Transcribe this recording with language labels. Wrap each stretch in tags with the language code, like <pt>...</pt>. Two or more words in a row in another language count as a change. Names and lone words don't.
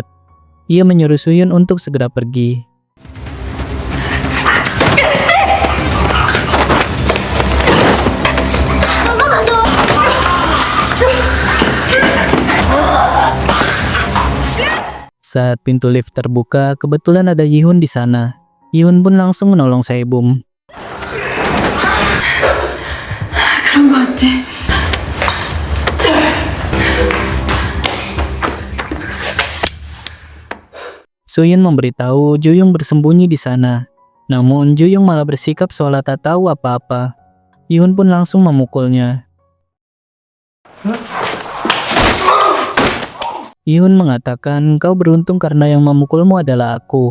<id>Ia menyuruh Suyun untuk segera pergi. Saat pintu lift terbuka, kebetulan ada Yihun di sana. Yihun pun langsung menolong Sebum.</id> <ko>그런 거 같아.</ko> <id>Suyun memberitahu Jo-young bersembunyi di sana. Namun Jo-young malah bersikap seolah tak tahu apa-apa. Yihun pun langsung memukulnya. Yihun mengatakan kau beruntung karena yang memukulmu adalah aku.</id>